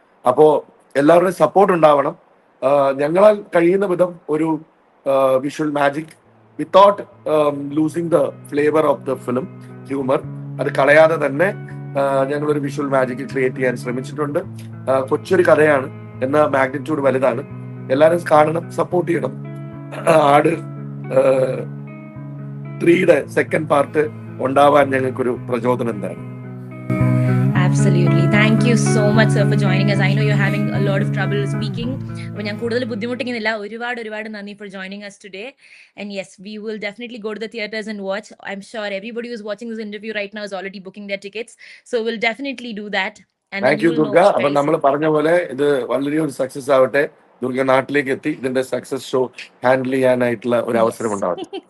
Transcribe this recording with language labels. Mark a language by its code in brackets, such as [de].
[ml] അപ്പോ എല്ലാവരുടെയും സപ്പോർട്ട് ഉണ്ടാവണം. ഞങ്ങളാൽ കഴിയുന്ന വിധം ഒരു visual magic [en] without losing the flavour of the film humour, [ml] അത് കളയാതെ തന്നെ ഞങ്ങളൊരു വിഷ്വൽ മാജിക് ക്രിയേറ്റ് ചെയ്യാൻ ശ്രമിച്ചിട്ടുണ്ട്. കൊച്ചൊരു കഥയാണ്, എന്ന മാഗ്നിറ്റ്യൂഡ് വലുതാണ്. എല്ലാവരും കാണണം, സപ്പോർട്ട് ചെയ്യണം. ആട് 3യുടെ സെക്കൻഡ് പാർട്ട് ഉണ്ടാവാൻ ഞങ്ങൾക്കൊരു പ്രചോദനം എന്താണ്. [en] Absolutely. Thank you so much, sir, for joining us. I know you're having a lot of trouble speaking. [ml] അപ്പോൾ ഞാൻ കൂടുതൽ ബുദ്ധിമുട്ടിക്കുന്നില്ല. ഒരുപാട് നന്ദി [en] for joining us today. And yes, we will definitely go to the theaters and watch. I'm sure everybody who's watching this interview right now is already booking their tickets. So we'll definitely do that. And thank you Durga. [ml] അപ്പൊ നമ്മൾ പറഞ്ഞ പോലെ ഇത് വളരെ ഒരു success ആവട്ടെ. ദുർഗ നാട്ടിലേക്ക് എത്തി ഇതിന്റെ സക്സസ് ഷോ ഹാൻഡിൽ ചെയ്യാനായിട്ടുള്ള ഒരു അവസരം ഉണ്ടാവട്ടെ.